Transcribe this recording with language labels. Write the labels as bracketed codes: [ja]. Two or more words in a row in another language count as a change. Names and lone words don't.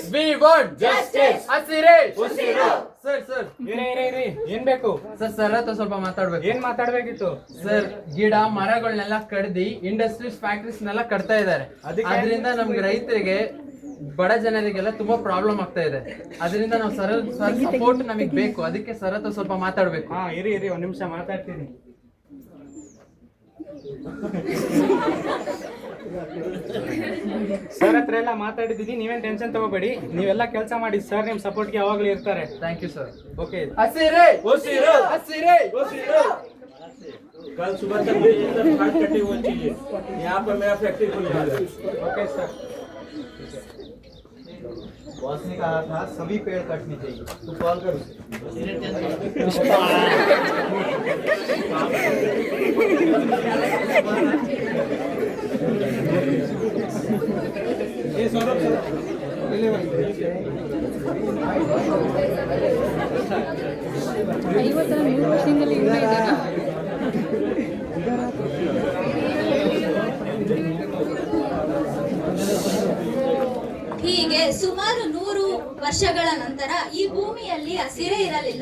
[en] We want justice. [kn] ಹಸಿರೇ ಉಸಿರು. ಸರ್ ಏನ್ ಬೇಕು ಸರ್ ಹತ್ರ ಸ್ವಲ್ಪ ಮಾತಾಡ್ಬೇಕು. ಏನ್ ಮಾತಾಡ್ಬೇಕಿತ್ತು? ಸರ್, ಗಿಡ ಮರಗಳನ್ನೆಲ್ಲ ಕಡ್ದಿ [en] industries factories [kn] ನೆಲ್ಲ ಕಟ್ತಾ ಇದ್ದಾರೆ. ಅದರಿಂದ ನಮ್ಗೆ ರೈತರಿಗೆ, ಬಡ ಜನರಿಗೆಲ್ಲ ತುಂಬಾ ಪ್ರಾಬ್ಲಮ್ ಆಗ್ತಾ ಇದೆ. ಅದರಿಂದ ನಾವು ಸರ್ ಸಪೋರ್ಟ್ ನಮಗೆ ಬೇಕು. ಅದಕ್ಕೆ ಸರ್ ಹತ್ರ ಸ್ವಲ್ಪ ಮಾತಾಡ್ಬೇಕು. ಹಾ, ಇರಿ ಒಂದ್ ನಿಮಿಷ ಮಾತಾಡ್ತೀನಿ. ಸರ್ ಹತ್ರ ಎಲ್ಲ ಮಾತಾಡಿದೀನಿ, ನೀವೇನ್ ಟೆನ್ಷನ್ ತಗೋಬೇಡಿ. ನೀವೆಲ್ಲ ಕೆಲಸ ಮಾಡಿ, ಸರ್ ನಿಮ್ ಸಪೋರ್ಟ್ಗೆ ಯಾವಾಗ್ಲೂ ಇರ್ತಾರೆ. [en] thank you sir. [kn] ಓಕೆ. ಹಸಿರೇ ಉಸಿರು. ಹಸಿರೇ ಉಸಿರು. [hi] कल सुबह तक मुझे ये सब खाद कटी हुई चाहिए. यहाँ पर मेरा फैक्ट्री खुलवा है. [en] okay sir. [hi] बॉस ने कहा था सभी पेड़ काटने चाहिए. तू कॉल कर उसे. ये सौरभ ले भाई. [kn] ಹೀಗೆ ಸುಮಾರು 100 ವರ್ಷಗಳ ನಂತರ ಈ ಭೂಮಿಯಲ್ಲಿ ಹಸಿರೇ ಇರಲಿಲ್ಲ.